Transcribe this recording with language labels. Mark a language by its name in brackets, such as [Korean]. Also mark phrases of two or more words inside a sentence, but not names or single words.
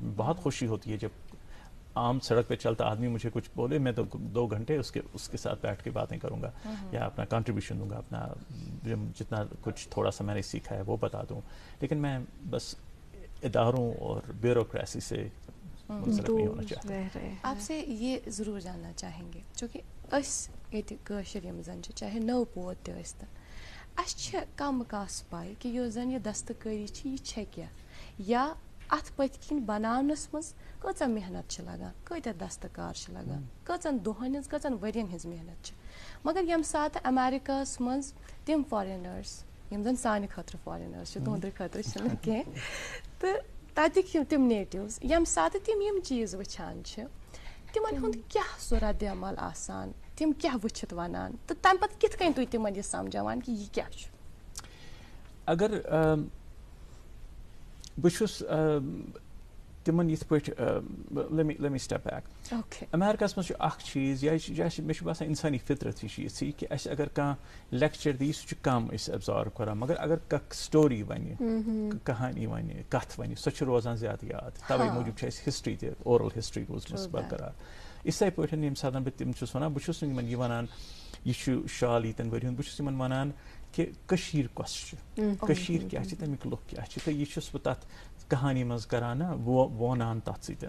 [Urdu] بہت خوشی ہوتی ہے جب عام سڑک پہ چلتا آدمی مجھے کچھ بولے, میں تو 2 گھنٹے اس کے ساتھ بیٹھ کے باتیں کروں گا, یا اپنا کنٹریبیوشن دوں گا, اپنا جتنا کچھ تھوڑا سا میں نے سیکھا ہے وہ بتا دوں. لیکن میں بس اداروں اور بیوروکریسی سے منسلک نہیں ہونا چاہتا. آپ سے یہ ضرور جاننا چاہیں گے, [Kashmiri] چونکہ اس کاشر یم زن چاہے نو پود تہ ٲسۍتن, اس چھ کم کاس پاے کہ یۄس زن یہ دستکاری چھ یہ چھ کیا, یا ات پتھ کن بناونس مز کۭژاہ محنت چھ لگان, کۭتیاہ دستکار چھ لگان, کٔژن دۄہن ہٕنٛز کٔژن ؤرین ہٕنٛز محنت چھ. مگر یم ساتہٕ امریکہس مز تم فارینرس یم زن سانہِ خٲطرٕ فارینرس چھ, تہنٛدِ خٲطرٕ چھنہٕ کینٛہہ, تہٕ تتِکۍ تم نیٹِوز یم ساتہٕ تم یم چیز وٕچھان چھ, تمن ہُنٛد کیٛاہ سُہ رد عمل آسان, تم کیٛاہ وٕچھِتھ ونان, تہٕ تمہِ پتہٕ کِتھ کٔنۍ تُہۍ تمن یہ سمجھاوان کہ یہ کیٛاہ چھُ؟ اگر بہٕ چھُس تمن یِتھ پٲٹھۍ [English] let me step back. [Kashmiri] امریکہس منٛز چھُ اکھ چیٖز, مےٚ چھُ باسان انسٲنی فطرت یہِ چھِ یِژھٕے کہ اسہِ اگر کانٛہہ لیکچر دی سُہ چھُ کم أسۍ ایبزارو کران, مگر اگر کانٛہہ سٹوری ونہِ, کہانی ونہِ, کتھ ونہِ, سۄ چھِ روزان زیادٕ یاد. توے موٗجوٗب چھِ اسہِ ہسٹری تہِ, [English] oral history [Kashmiri] روٗزمٕژ برقرار. یِتھٕے پٲٹھۍ ییٚمہِ ساتہٕ بہٕ تِم چھُس ونان, بہٕ چھُس نہٕ یِمن یہِ ونان یہ شال ییٖتٮ۪ن ؤرۍ ہُنٛد, بہٕ چھُس یِمن ونان کہ کٔشیٖر کۄس چھِ, کٔشیٖر کیٛاہ چھِ, تمیُک لُکھ کیٛاہ چھِ, تہٕ یہِ چھُس بہٕ تتھ کہانی منٛز کران نا وونان تتھ سۭتۍ.